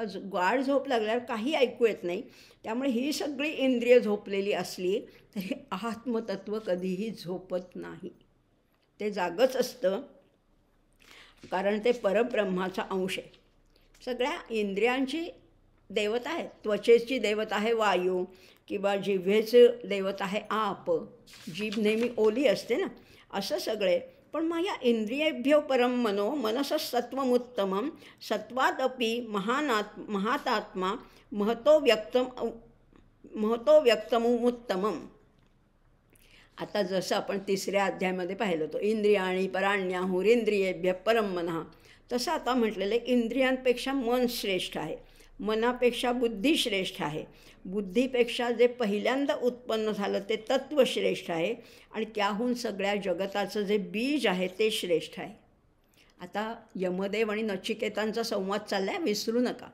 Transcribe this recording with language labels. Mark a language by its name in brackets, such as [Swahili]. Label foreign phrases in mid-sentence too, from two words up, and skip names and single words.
[Marathi] गाढ झोप लागल्यावर काही ऐकू येत नाही. त्यामुळे ही सगळी इंद्रिय झोपलेली असली तरी आत्मतत्व कधीही झोपत नाही, ते जागच असतं. कारण ते परब्रह्माचा अंश आहे. सगळ्या इंद्रियांची देवता आहे. त्वचेची देवता आहे वायू, किंवा जिव्हेचं देवता आहे आप, जीभ नेहमी ओली असते ना, असं सगळे. पण मग या [Sanskrit] इंद्रियेभ्यो परम मनो मनसस्तत्वमुत्तमं सत्वादपि महातात्मा महतो व्यक्तमुत्तमम्. [Marathi] आता जसं आपण 3ऱ्या अध्यायामध्ये पाहिलं होतं, [Sanskrit] इंद्रियाणी पराण्याहुरिंद्रियेभ्यः परम मनः, [Marathi] तसं आता म्हटलेलं आहे इंद्रियांपेक्षा मन श्रेष्ठ आहे, मनापेक्षा बुद्धी श्रेष्ठ आहे, बुद्धीपेक्षा जे पहिल्यांदा उत्पन्न झालं ते तत्व श्रेष्ठ आहे आणि त्याहून सगळ्या जगताचं जे बीज आहे ते श्रेष्ठ आहे. आता यमदेव आणि नचिकेतांचा संवाद चालला आहे, विसरू नका.